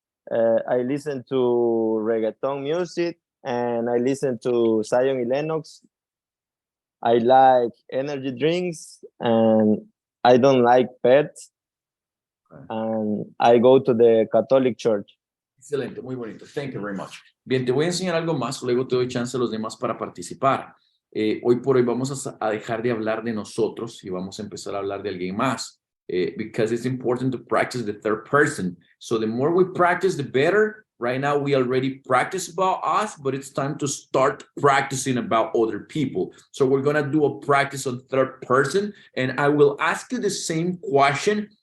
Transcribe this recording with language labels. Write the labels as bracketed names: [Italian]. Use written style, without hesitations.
[English] I listen to reggaeton music, and I listen to Zion y Lennox. I like energy drinks, and I don't like pets. And I go to the Catholic Church. [Spanish] Excelente, muy bonito. [English] Thank you very much. [Spanish] Bien, te voy a enseñar algo más, luego te doy chance a los demás para participar. Hoy por hoy vamos a dejar de hablar de nosotros y vamos a empezar a hablar de alguien más. [English] Because it's important to practice the third person. So the more we practice, the better. Right now, we already practice about us, but it's time to start practicing about other people. So we're going to do a practice on third person, and I will ask you the same question.